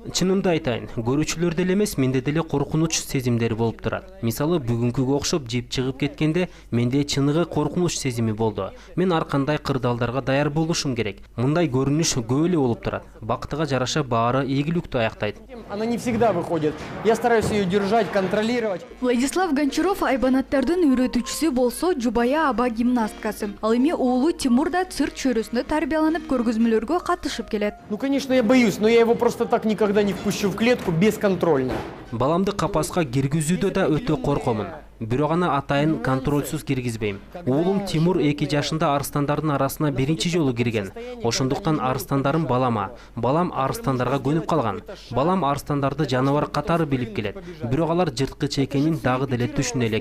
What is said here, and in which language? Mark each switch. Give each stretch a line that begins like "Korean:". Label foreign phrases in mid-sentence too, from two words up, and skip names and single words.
Kyrgyz: Чынымды айтайын, көрүүчүлөр деле эмес, менде деле коркунуч сезимдери болуп турат. Мисалы, бүгүнкүгө окшоп жеп чыгып кеткенде менде чыныгы коркунуч сезими болду. Мен ар кандай кырдаалдарга даяр болушум керек. Мындай көрүнүш көп эле болуп турат. Бактыга жараша баары ийгиликтүү аяктайт.
Russian: Она не всегда выходит. Я стараюсь ее держать, контролировать.
Kyrgyz: Владислав Гончаров айбанаттардын үйрөтүүчүсү болсо Жубая аба гимнасткасы. Ал эми уулу Тимур да цирк чөйрөсүндө тарбияланып көргөзмөлөргө катышып келет.
Russian: Ну, конечно, я боюсь, но я его просто так никогда не впущу в клетку бесконтрольно.
Kyrgyz: Баламды капаска киргизүүдө да өтө коркомун. Бирок аны атайын контрольсуз киргизбейм. Уулум Тимур 2 жашында арыстандардын арасына биринчи жолу кирген. Ошондуктан арыстандарым балама. Балам арыстандарга көнүп калган. Балам арыстандарды жаныбар катары билип келет. Бирок алар жырткыч экенин дагы деле түшүнө элек.